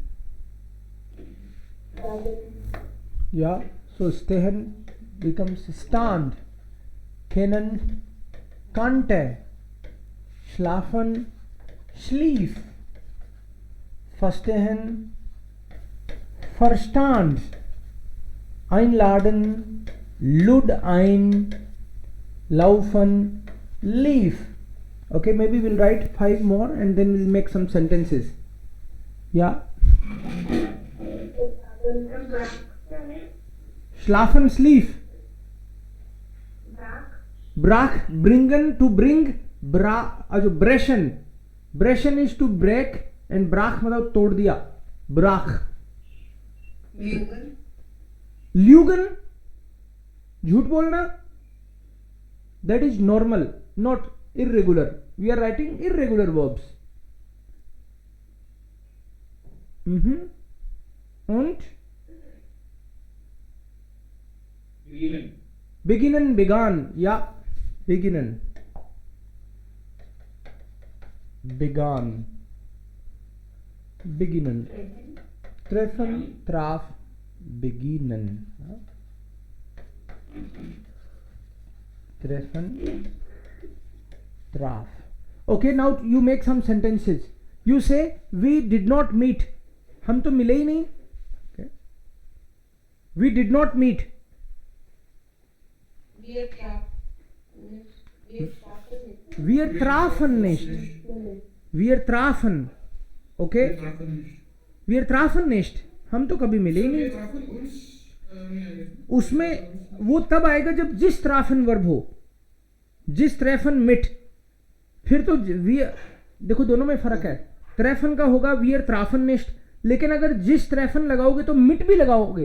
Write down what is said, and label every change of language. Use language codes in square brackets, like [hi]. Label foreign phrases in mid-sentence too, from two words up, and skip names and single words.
[en] Yeah, so [de] stehen [en] becomes stand, [de] kennen, kannte, schlafen, schlief, verstehen, verstand, einladen, lud ein, laufen, lief. [en] Okay, maybe we'll write 5 more and then we'll make some sentences. Yeah. [de] Schlafen, sleep. Brach, bringen, to bring. [en] Also [de] brechen. Brechen [en] is to break and brach [hi] मतलब तोड़ दिया. [de] Brach. Lügen. [en] ल्यूगन, [hi] झूठ बोलना, [en] that is normal, not irregular. We are writing irregular verbs. [de] Und beginnen, began, ja, beginnen, began, beginnen, treffen, traf, beginnen, ja. Treffen, traf. [en] Okay, now you make some sentences. You say we did not meet. [hi] हम तो मिले ही नहीं. [en] Okay. We did not meet. [de] Wir trafen nicht. Wir trafen nicht. Wir trafen nicht. Wir trafen. Okay. Wir trafen nicht. [hi] हम तो कभी मिले ही नहीं. उसमें वो तब आएगा जब [de] sich trafen [hi] वर्ब हो. [de] sich treffen mit, [hi] फिर तो देखो दोनों में फर्क है. ट्रेफन का होगा [de] wir trafen nicht, [hi] लेकिन अगर [de] sich treffen [hi] लगाओगे तो मिट भी लगाओगे.